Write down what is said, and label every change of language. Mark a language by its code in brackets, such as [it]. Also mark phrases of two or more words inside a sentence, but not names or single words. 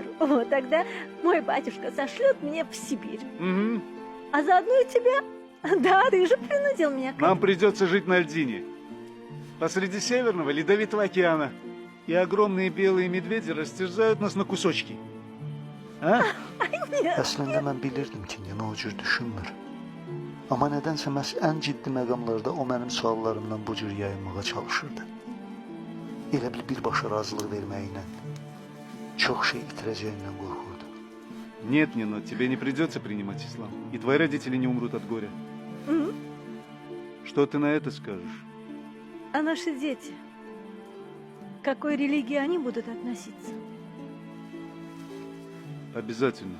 [ru] Вот тогда мой батюшка сошлет меня в Сибирь. Угу. А заодно и тебя. Да, ты же принудил меня. Нам придется жить на льдине. Посреди Северного Ледовитого океана. И огромные белые медведи растерзают нас на кусочки. А? [az] Əslində mən bilirdim ki, Nino o cür düşünmür. Amma nədənsə məhz ən ciddi məqamlarda o mənim suallarımdan bu cür yayınmağa çalışırdı. Elə bil birbaşa razılıq verməyinə, çox şey itirəcəyindən qorxurdu. [ru] Нет, Нино, тебе не придется принимать ислам. И твои родители не умрут от горя. Мгм. Что ты на это скажешь? А наши дети? К какой религии они будут относиться? Обязательно.